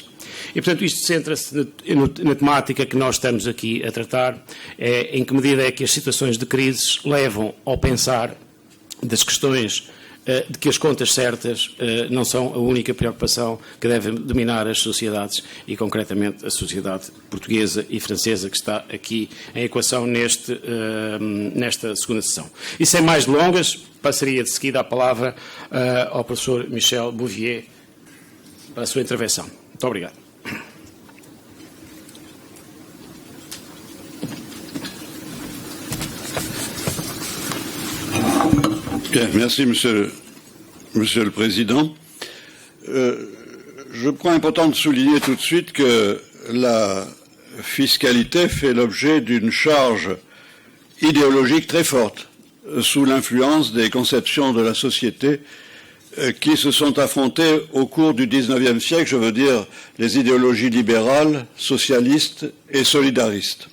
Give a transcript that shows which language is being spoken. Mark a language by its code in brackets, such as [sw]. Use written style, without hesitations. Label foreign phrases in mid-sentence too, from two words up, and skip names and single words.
[pt] E, portanto, isto centra-se na temática que nós estamos aqui a tratar, em que medida é que as situações de crises levam ao pensar das questões de que as contas certas não são a única preocupação que deve dominar as sociedades e, concretamente, a sociedade portuguesa e francesa que está aqui em equação nesta segunda sessão. E sem mais delongas, passaria de seguida a palavra ao professor Michel Bouvier para a sua intervenção. Muito obrigado. [fr] Merci, Monsieur le Président. Je crois important de souligner tout de suite que la fiscalité fait l'objet d'une charge idéologique très forte, sous l'influence des conceptions de la société qui se sont affrontées au cours du XIXe siècle, je veux dire les idéologies libérales, socialistes et solidaristes.